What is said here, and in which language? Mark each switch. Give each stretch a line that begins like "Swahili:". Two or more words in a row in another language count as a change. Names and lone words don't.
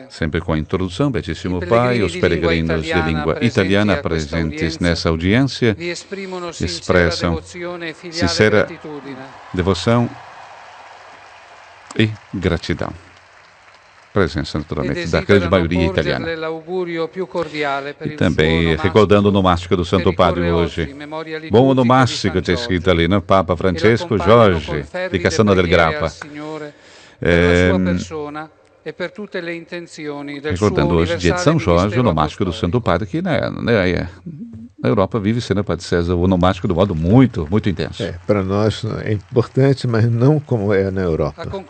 Portuguese: Sempre com a introdução, Beatissimo Pai, os peregrinos de língua italiana presentes nessa audiência expressam sincera devoção e gratidão. Presença, naturalmente, da grande maioria italiana. E também recordando o onomástico do Santo Padre hoje. Bom onomástico,
Italian: c'è scritto
Portuguese: ali, no? Papa Francesco Jorge, di Cassano del Grappa. Recordando hoje, dia de São Jorge, o onomástico do Santo Padre, que na Europa vive sendo Padre César, o onomástico de modo muito intenso. Para nós é importante, mas não como é na Europa.